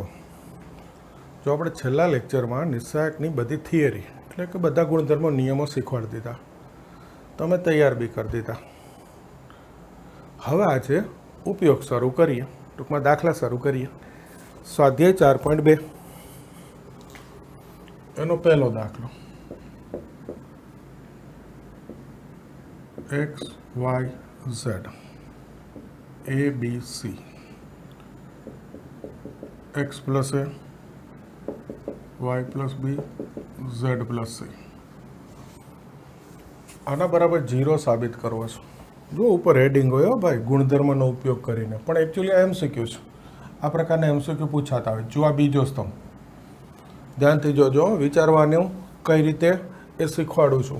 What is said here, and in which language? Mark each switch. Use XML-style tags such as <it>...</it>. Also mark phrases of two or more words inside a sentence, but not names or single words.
<gu>જો આપણે છેલ્લા લેક્ચરમાં નિસ્સહાયકની બધી થિયરી એટલે કે બધા ગુણધર્મો નિયમો શીખવાડી દીધા, તમે તૈયાર બી કરી દીધા. હવે આજે ઉપયોગ શરૂ કરીએ, ટૂંકમાં દાખલા શરૂ કરીએ. સ્વાધ્યાય 4.2 એનો પહેલો દાખલો</gu> <en>x y z a b c x plus a y plus b z plus c</en> <gu>આના બરાબર 0 સાબિત કરવો છે. જો ઉપર હેડિંગ હોય ભાઈ, ગુણધર્મનો ઉપયોગ કરીને, પણ એકચ્યુઅલી આ એમસીક્યુ છે. આ પ્રકારના એમસીક્યુ પૂછાતા હોય. જો આ બીજો સ્તંભ, ધ્યાનથી જોજો, વિચારવાનું કઈ રીતે એ શીખવાડું છું.</gu>